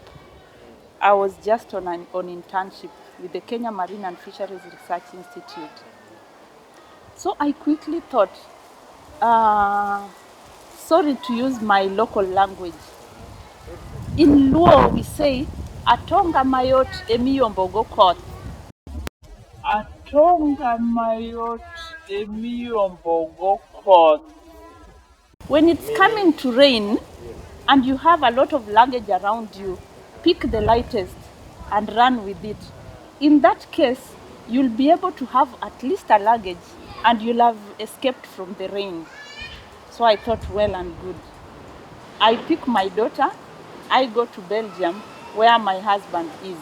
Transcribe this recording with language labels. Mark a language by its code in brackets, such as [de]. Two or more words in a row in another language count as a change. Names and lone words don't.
[en] I was just on internship with the Kenya Marine and Fisheries Research Institute. So I quickly thought, sorry to use my local language. In Luo, we say, [luo] Atonga mayot emiyombogo koth. Tonga mayot emiyombo go koth. [en] When it's coming to rain and you have a lot of luggage around you, pick the lightest and run with it. In that case, you'll be able to have at least a luggage and you'll have escaped from the rain. So I thought, well and good. I pick my daughter, I go to Belgium where my husband is.